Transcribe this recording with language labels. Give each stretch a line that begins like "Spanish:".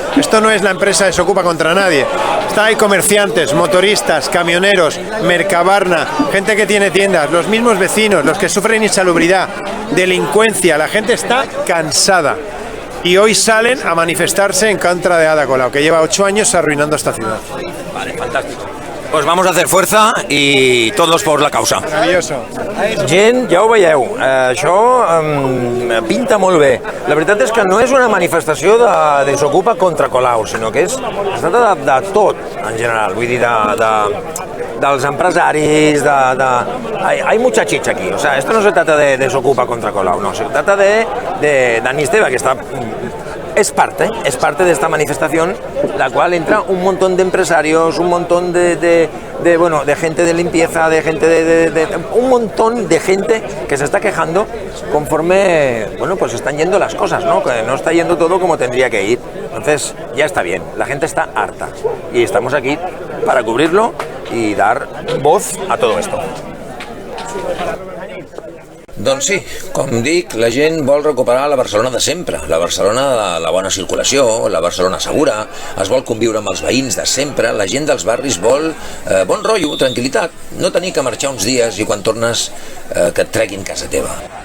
Spanish: Esto no es la empresa Desocupa contra nadie. Hay comerciantes, motoristas, camioneros, Mercabarna, gente que tiene tiendas, los mismos vecinos, los que sufren insalubridad, delincuencia. La gente está cansada. Y hoy salen a manifestarse en contra de Ada Colau, que lleva 8 años arruinando esta ciudad. Vale, fantástico. Pues vamos a hacer fuerza y todos por la causa. Maravilloso.
Catalan: Gent, ja ho veieu, això pinta molt bé. La veritat és que no és una manifestació de Desocupa contra Colau, sinó que es tracta de tot, en general. Vull dir, dels empresaris,
Spanish: hay mucha chicha aquí. O sea, esto no se trata de Desocupa contra Colau, no, se trata de Dani Esteve, que está... Es parte de esta manifestación, la cual entra un montón de empresarios, un montón de gente de limpieza, de gente un montón de gente que se está quejando conforme, pues están yendo las cosas, ¿no? Que no está yendo todo como tendría que ir. Entonces, ya está bien, la gente está harta y estamos aquí para cubrirlo y dar voz a todo esto.
Catalan: Doncs sí, com dic, la gent vol recuperar la Barcelona de sempre, la Barcelona de la bona circulació, la Barcelona segura, es vol conviure amb els veïns de sempre, la gent dels barris vol bon rotllo, tranquil·litat, no tenir que marxar uns dies i quan tornes que et treguin casa teva.